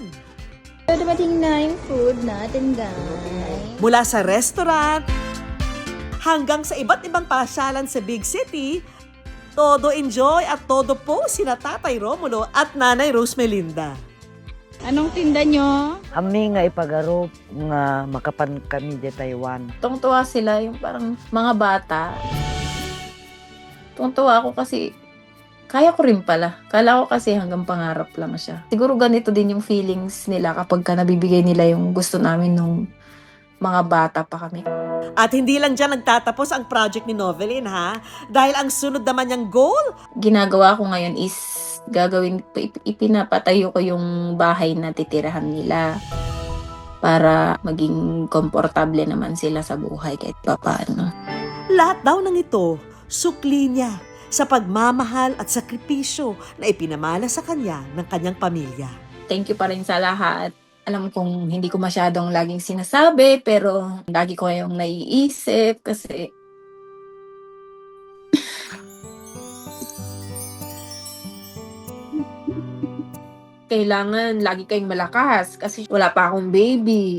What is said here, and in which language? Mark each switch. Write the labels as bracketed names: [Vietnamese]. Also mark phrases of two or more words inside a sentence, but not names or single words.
[Filipino] Dumating na yung food natin, guys. Mula sa restaurant hanggang sa iba't ibang pasyalan sa [English] big city, [Filipino] todo enjoy at todo po sina Tatay Romulo at Nanay Rose Melinda. Anong tinda nyo? [Iloko] Ami nga ipagarop nga makapan kami di Taiwan. [Filipino] Tungtuwa sila, yung parang mga bata. Tungtuwa ako kasi kaya ko rin pala. Kala ko kasi hanggang pangarap lang siya. Siguro ganito din yung feelings nila kapag nabibigay nila yung gusto namin nung mga bata pa kami. At hindi lang dyan nagtatapos ang project ni Novelyn ha, dahil ang sunod naman niyang goal, ginagawa ko ngayon is ipinapatayo ko yung bahay na titirahan nila para maging komportable naman sila sa buhay kahit papaano. lahat daw ng ito, sukli niya sa pagmamahal at sakripisyo na ipinamana sa kanya ng kanyang pamilya. [English] Thank you [Filipino] pa rin sa lahat. Alam kong hindi ko masyadong laging sinasabi, pero lagi ko yung naiisip kasi kailangan lagi kayong malakas kasi wala pa akong baby.